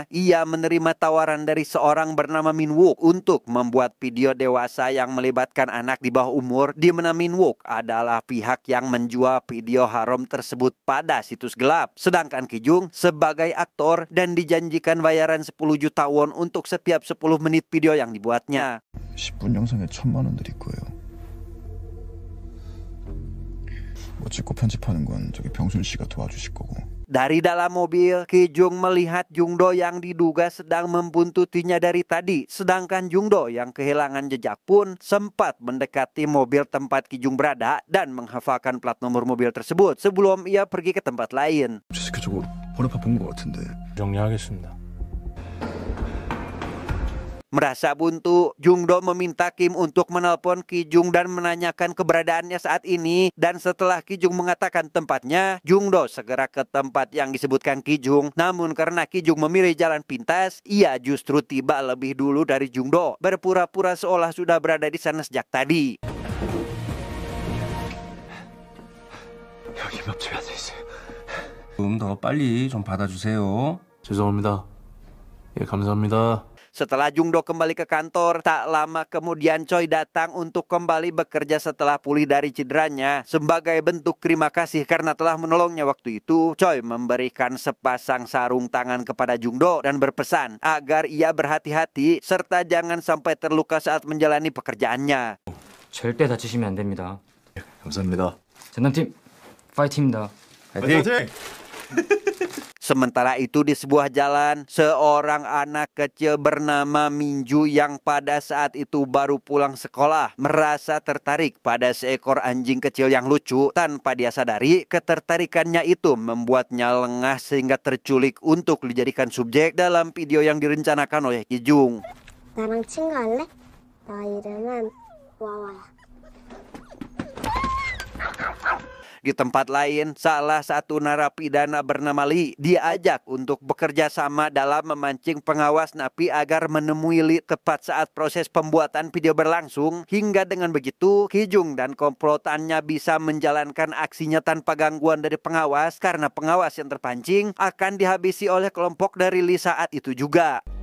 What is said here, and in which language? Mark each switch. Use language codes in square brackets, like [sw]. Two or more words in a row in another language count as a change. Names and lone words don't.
[id] Ia menerima tawaran dari seorang bernama Min Wook untuk membuat video dewasa yang melibatkan anak di bawah umur, di mana Min Wook adalah pihak yang menjual video haram tersebut pada situs gelap. Sedangkan Kijung sebagai aktor dan dijanjikan bayaran 10 juta won untuk setiap 10 menit video yang dibuatnya. [ko] 10분 영상에 1,000만 원 드릴 거예요. 뭐 찍고 편집하는 건 저기 병순 씨가 도와주실 거고. [id] Dari dalam mobil, Kijung melihat Jungdo yang diduga sedang membuntutinya dari tadi. Sedangkan Jungdo yang kehilangan jejak pun sempat mendekati mobil tempat Kijung berada dan menghafalkan plat nomor mobil tersebut sebelum ia pergi ke tempat lain. [ko] 저 새끼 저거 번호판 본 거 같은데. 정리하겠습니다. [id] Merasa buntu, Jungdo meminta Kim untuk menelpon Kijung dan menanyakan keberadaannya saat ini. Dan setelah Kijung mengatakan tempatnya, Jungdo segera ke tempat yang disebutkan Kijung. Namun karena Kijung memilih jalan pintas, ia justru tiba lebih dulu dari Jungdo, berpura-pura seolah sudah berada di sana sejak tadi. [ko] 여기 옆집에 앉아있어요. 더 빨리 좀 받아주세요. 죄송합니다. 예, 감사합니다. [id] Setelah Jungdo kembali ke kantor, tak lama kemudian Choi datang untuk kembali bekerja setelah pulih dari cederanya. Sebagai bentuk terima kasih karena telah menolongnya waktu itu, Choi memberikan sepasang sarung tangan kepada Jungdo dan berpesan agar ia berhati-hati serta jangan sampai terluka saat menjalani pekerjaannya. [ko] 절대 다치시면 안 됩니다. 감사합니다. 전담팀 파이팅입니다. 파이팅! [id] Sementara itu di sebuah jalan, seorang anak kecil bernama Minju yang pada saat itu baru pulang sekolah merasa tertarik pada seekor anjing kecil yang lucu. Tanpa dia sadari, ketertarikannya itu membuatnya lengah sehingga terculik untuk dijadikan subjek dalam video yang direncanakan oleh Kijung. [ko] 나랑 친구할래? 나 이름은 와와야. [id] Di tempat lain, salah satu narapidana bernama Lee diajak untuk bekerja sama dalam memancing pengawas napi agar menemui Lee tepat saat proses pembuatan video berlangsung. Hingga dengan begitu, Kijung dan komplotannya bisa menjalankan aksinya tanpa gangguan dari pengawas karena pengawas yang terpancing akan dihabisi oleh kelompok dari Lee saat itu juga.